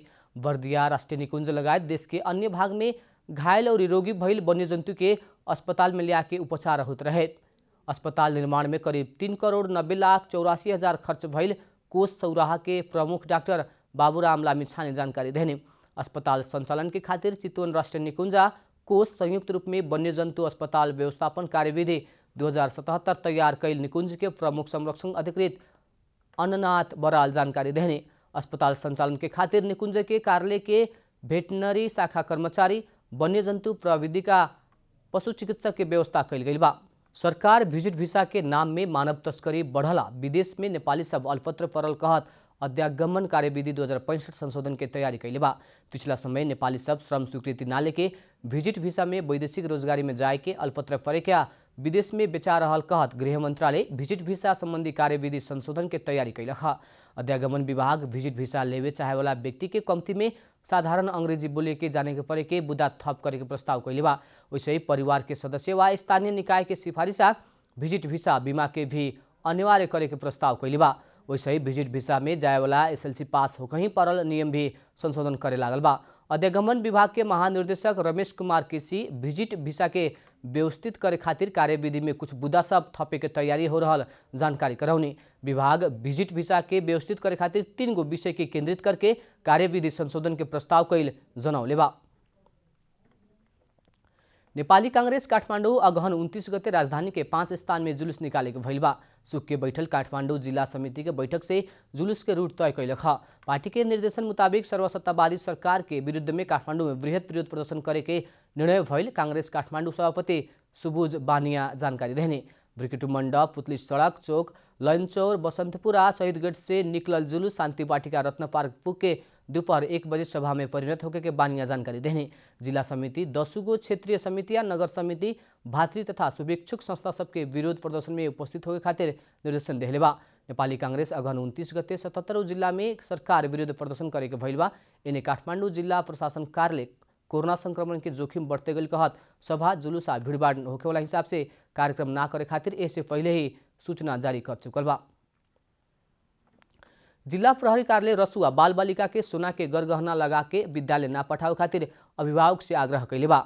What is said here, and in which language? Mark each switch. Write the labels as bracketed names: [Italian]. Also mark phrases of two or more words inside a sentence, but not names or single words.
[Bhojpuri] बर्दिया राष्ट्रीय निकुंज लगायत देश के अन्य भाग में घायल और रोगी भइल वन्यजन्तु के अस्पताल में लिया के उपचार होत रहे। अस्पताल निर्माण में करीब 3,90,84,000 खर्च भइल कोष सौराहा के प्रमुख डॉक्टर बाबूराम लामिछाने जानकारी देने। अस्पताल संचालन के खातिर चितवन राष्ट्रीय निकुंजा कोष संयुक्त रूप में वन्यजन्तु अस्पताल व्यवस्थापन कार्यविधि 2077 तैयार कैल निकुंज के प्रमुख संरक्षण अधिकृत अन्ननाथ बराल जानकारी देने। अस्पताल संचालन के खातिर निकुंज के कार्यालय के वेटनरी शाखा कर्मचारी, वन्यजन्तु प्रविधि का पशु चिकित्सक के व्यवस्था कैल गई बा। सरकार विजिट वीसा के नाम में मानव तस्करी बढ़ला, विदेश में नेपाली सब अल्पत्र परल कहत अध्यागमन कार्यविधि 2065 संशोधन के तैयारी कैले बा। पिछला समय नेपाली सब श्रम स्वीकृति ना लेके विजिट वीसा में वैदेशिक रोजगारी में जाए के अल्पत्र परे क्या विदेश में बेचा रहल कहत गृह मंत्रालय विजिट वीसा संबंधी कार्यविधि संशोधन के तैयारी कैलक। अध्यागमन विभाग विजिट वीसा लेवे चाहे वाला व्यक्ति के कम्ती में साधारण अंग्रेजी बोले के जाने के परे के बुदा थप करे के प्रस्ताव कैले बा। वैसे ही परिवार के सदस्य व स्थानीय निकाय के सिफारिशा विजिट वीसा बीमा के भी अनिवार्य करे के प्रस्ताव कैले बा। वैसे ही विजिट वीसा में जाए वाला SLC पास हो कहीं परल नियम भी संशोधन करे लागल बा। अध्यागमन विभाग के महानिर्देशक रमेश कुमार केसी विजिट वीसा के व्यवस्थित करे खातिर कार्यविधि में कुछ बुदा सब थपे के तैयारी हो रहल जानकारी कराउने। विभाग विजिट वीसा के व्यवस्थित करे खातिर 3 गो विषय के केंद्रित करके कार्यविधि संशोधन के प्रस्ताव कैल जनौले बा। नेपाली कांग्रेस काठमाडौँ अगहन 29 गते राजधानी के 5 स्थान में जुलूस निकाले के भइल बा। सुख के बैठल काठमाडौँ जिला समिति के बैठक से जुलूस के रूट तय कैलक। पार्टी के निर्देशन मुताबिक सर्वसत्तावादी सरकार के विरुद्ध में काठमाडौँ में वृहत विरोध प्रदर्शन करे के निर्णय भइल कांग्रेस काठमाडौँ सभापति सुबुज बानिया जानकारी देने। ब्रिकेटु मण्डप, पुतली सड़क चौक, लैनचौर, बसंतपुरा शहीद गेट से निकलल जुलूस शांति वाटिका रत्न पार्क पुग के दोपहर 1 बजे सभा में परिणत होकर के बानिया जानकारी देने। जिला समिति 10 गो क्षेत्रीय समितियां, नगर समिति, भातृ तथा शुभेच्छुक संस्था सबके विरोध प्रदर्शन में उपस्थित होके खातिर निर्देशन देहले बा। नेपाली कांग्रेस अगहन 29 गते 77 जिला में सरकार विरुद्ध प्रदर्शन करे के भइल बा। इन्हें काठमाडौँ जिला प्रशासन कार्यालय कोरोना संक्रमण के जोखिम बढ़ते गई कहत सभा जुलूस आ भीड़भाड़ होके वाला हिसाब से कार्यक्रम ना करे खातिर ऐसे पहले ही सूचना जारी कर चुकल बा। जिला प्रहरी कार्यालय रसुआ बाल बालिका के सोना के गरगहना लगा के विद्यालय ना पठाओ खातिर अभिभावक से आग्रह कैले बा।